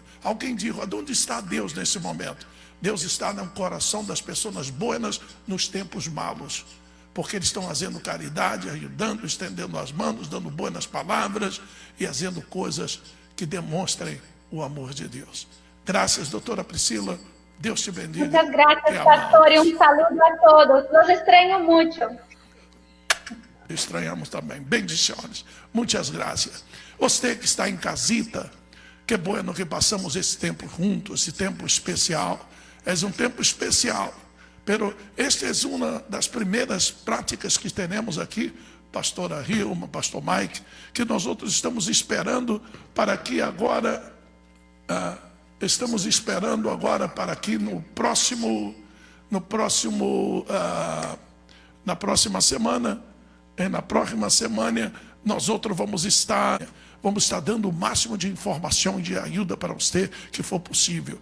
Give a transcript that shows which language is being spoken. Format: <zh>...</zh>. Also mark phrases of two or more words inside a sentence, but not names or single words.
<pt>Alguém diz, onde está Deus nesse momento? Deus está no coração das pessoas boas nos tempos malos. Porque eles estão fazendo caridade, ajudando, estendendo as mãos, dando boas palavras e fazendo coisas que demonstrem o amor de Deus. Graças, doutora Priscila. Deus te bendiga.</pt> <es>Muchas gracias, pastor, y un saludo a todos. Los extraño mucho.</es> <pt>Estranhamos também. Bendições. Muitas graças. Você que está em casita,</pt> <es>que bueno</es> <pt>que passamos esse tempo juntos, esse tempo especial. É um tempo especial. Pero esta é uma das primeiras práticas que temos aqui, pastora Hilma, pastor Mike, que nós outros estamos esperando para que agora, para que na próxima semana, nós outros vamos estar dando o máximo de informação e de ajuda para você que for possível.</pt>